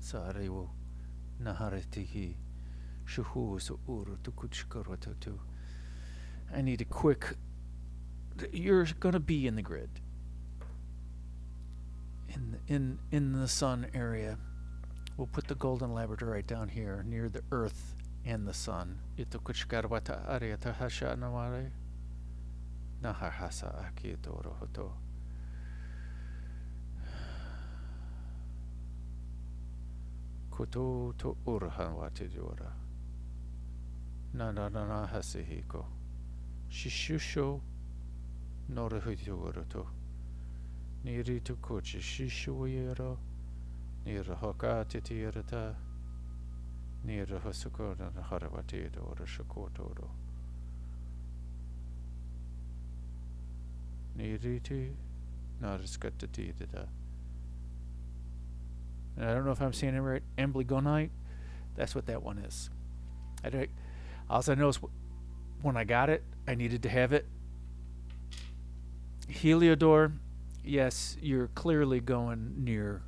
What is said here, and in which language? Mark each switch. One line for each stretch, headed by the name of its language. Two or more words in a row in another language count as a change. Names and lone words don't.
English: I need a quick. You're gonna be in the grid. In the sun area. We'll put the golden labradorite down here near the earth and the sun. Koto to urhan watijora. Na hasihiko. Shishusho norahujoro. Niri to kochi shishuero. Nira hoka titierata. Nira hosukona harawati or shakotoro. Niriti nariskatitida. And I don't know if I'm saying it right. Emblygonite. That's what that one is. All I know is when I got it, I needed to have it. Heliodor. Yes, you're clearly going near.